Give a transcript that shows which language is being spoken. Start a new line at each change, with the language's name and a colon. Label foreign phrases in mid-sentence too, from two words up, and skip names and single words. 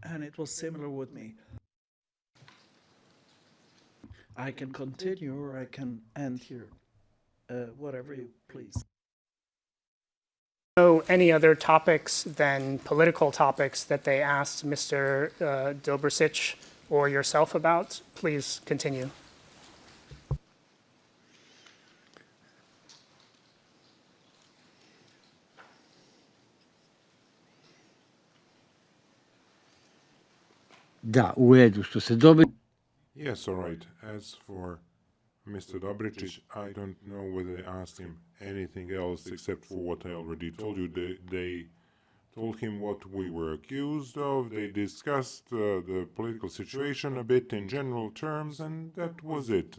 English: And it was similar with me. I can continue or I can end here. Whatever you please. Any other topics than political topics that they asked Mr. Dobricic or yourself about? Please continue.
Serbian: Da, u redu, što se dobri.
English: Yes, all right. As for Mr. Dobricic, I don't know whether they asked him anything else except for what I already told you. They told him what we were accused of. They discussed the political situation a bit in general terms, and that was it.